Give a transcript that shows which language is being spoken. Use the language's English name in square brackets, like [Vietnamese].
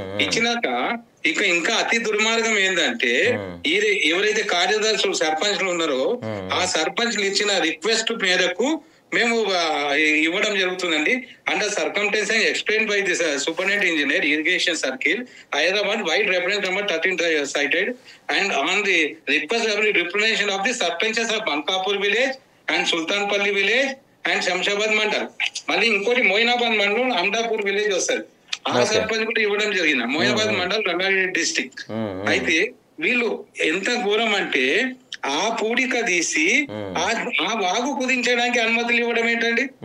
[Telugu] ఇచ్చినాక ఇంకా అతి దుర్మార్గం ఏంటంటే ఎవరైతే కార్యదర్శులు సర్పంచ్లు ఉన్నారో ఆ సర్పంచ్లు ఇచ్చిన రిక్వెస్ట్ మేరకు మేము ఇవ్వడం జరుగుతుందండి. [English] Under circumstance and explain by the superintendent engineer irrigation circle Hyderabad vide reference number 13 cited and on the request of the representation of the sarpanches of Malkapur village and Sultanpalli village and Shamshabad Mandal. [Telugu] మళ్ళీ ఇంకోటి మొయినాబాద్ మండలం అమరాపూర్ village వస్తుంది, ఆ సర్పంచ్ కూడా ఇవ్వడం జరిగింది. Moinabad mandal Rangareddy district. అయితే వీళ్ళు ఎంత ఘోరం అంటే ఆ పూడిక తీసి ఆ వాగు కుదించడానికి అనుమతులు ఇవ్వడం ఏంటండి?